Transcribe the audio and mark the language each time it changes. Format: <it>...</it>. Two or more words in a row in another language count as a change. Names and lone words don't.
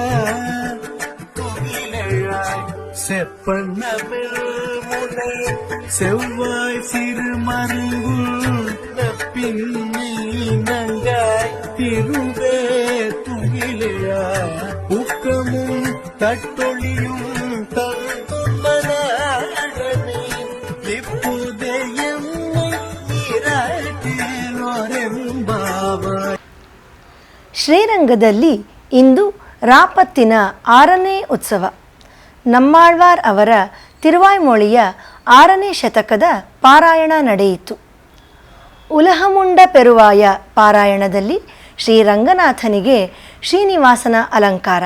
<ta>செப்பண்ணமிழ் முனை செவ்வாய் சிறு மருங்குள் பின்னங்காய் திருவே துகிலையா உக்கமும் தட்டொழியும் தருமனே இப்போதையம் நீராட்டினோரெம்பாவாய்.</ta> <kn>ಶ್ರೀರಂಗದಲ್ಲಿ ಇಂದು ರಾಪತ್ತಿನ 6ನೇ ಉತ್ಸವ. ನಮ್ಮಾಳ್ವಾರ್ ಅವರ ತಿರುವಾಯ್ಮೊಳಿಯ 6ನೇ ಶತಕದ ಪಾರಾಯಣ ನಡೆಯಿತು. ಉಲಹಮುಂಡ ಪೆರುವಾಯ ಪಾರಾಯಣದಲ್ಲಿ ಶ್ರೀರಂಗನಾಥನಿಗೆ ಶ್ರೀನಿವಾಸನ ಅಲಂಕಾರ.</kn>